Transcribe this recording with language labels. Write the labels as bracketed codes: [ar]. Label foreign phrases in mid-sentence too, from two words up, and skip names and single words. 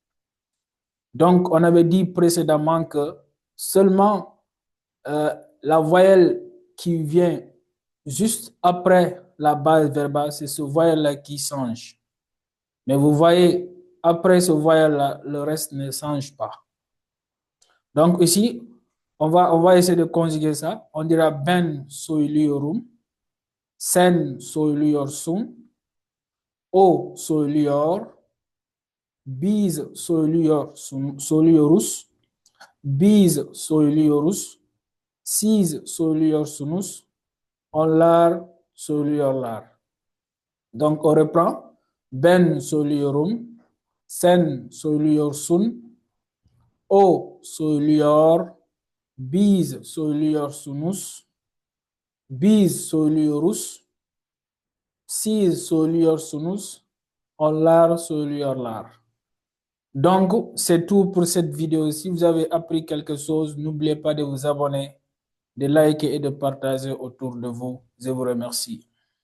[fr] Donc, on avait dit précédemment que seulement la voyelle qui vient juste après la base verbale, c'est ce voyelle-là qui change. Mais vous voyez, après ce voyelle-là, le reste ne change pas. Donc ici, on va essayer de conjuguer ça. On dira [tr] ben söylüyorum, sen söylüyorsun, o söylüyor, biz söylüyoruz, biz söylüyoruz, siz söylüyorsunuz, onlar söylüyorlar. [fr] Donc on reprend. [tr] Ben söylüyorum, sen söylüyorsun, o söylüyor, biz söylüyorsunuz, biz söylüyoruz, siz söylüyorsunuz, onlar söylüyorlar. [fr] Donc, c'est tout pour cette vidéo. Si vous avez appris quelque chose, n'oubliez pas de vous abonner, de liker et de partager autour de vous. Je vous remercie.